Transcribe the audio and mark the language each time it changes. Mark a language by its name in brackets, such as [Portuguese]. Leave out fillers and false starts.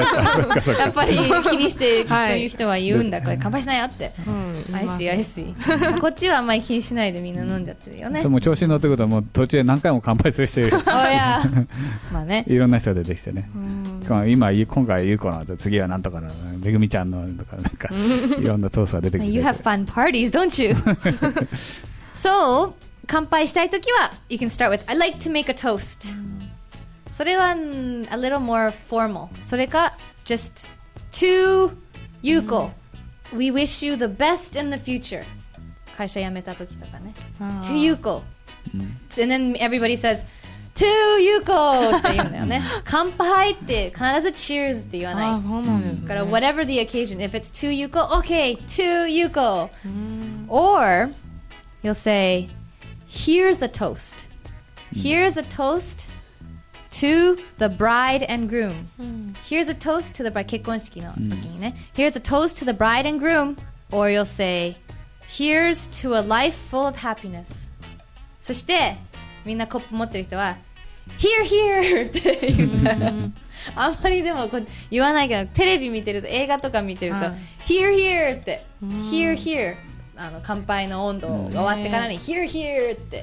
[Japanese] やっぱり気にしてそういう人は言うんだから乾杯しないよって。 [English] I see [Japanese] こっちはあんまり気にしないでみんな飲んじゃってるよね。もう調子に乗ってくるともう途中で何回も乾杯する人いる。まあね。いろんな人が出てきてね。今回ゆうこの後次はなんとかのめぐみちゃんのとかなんかいろんなトーストが出てきて。 [English] You have fun parties, don't you? So [Japanese] 乾杯したいときは [English] you can start with I'd like to make a toast. [Japanese] それは [English] a little more formal. [Japanese] それか [English] just to Yuko. We wish you the best in the future. [Japanese] 会社辞めたときとかね。 [English] To Yuko. And then everybody says To Yuko [Japanese] って言うんだよね。乾杯って必ず Cheers って言わない。あ、そうなんですね。だから [English] whatever the occasion, if it's to Yuko, okay, to Yuko. Or you'll say, here's a toast. Here's a toast to the bride and groom. Here's a toast to the bride. [Japanese] 結婚式の時にね。 [English] Here's a toast to the bride and groom. Or you'll say, here's to a life full of happiness. [Japanese] そしてみんなコップ持ってる人は [English] Here, here [Japanese] って言うからあんまりでも言わないけどテレビ見てると映画とか見てると Here, here って Here, here 乾杯の温度が終わってからに Here, here って